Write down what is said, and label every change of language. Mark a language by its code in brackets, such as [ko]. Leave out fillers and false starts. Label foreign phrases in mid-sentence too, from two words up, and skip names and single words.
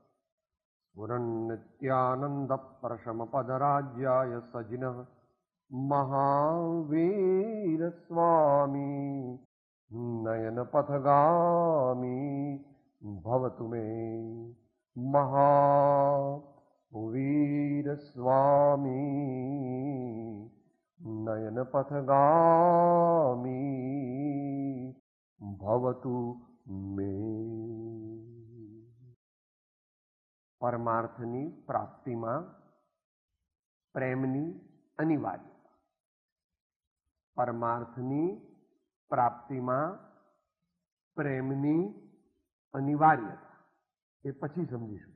[sa] स्फुरन्नित्यानन्दप्रशमपदराज्याय सजिनः महावीरस्वामी नयनपथगामी भवतु मे महावीरस्वामी नयनपथगामी भवतु मे। [gu] પરમાર્થની પ્રાપ્તિમાં પ્રેમની અનિવાર્યતા. પરમાર્થની પ્રાપ્તિમાં પ્રેમની અનિવાર્યતા એ પછી સમજીશું.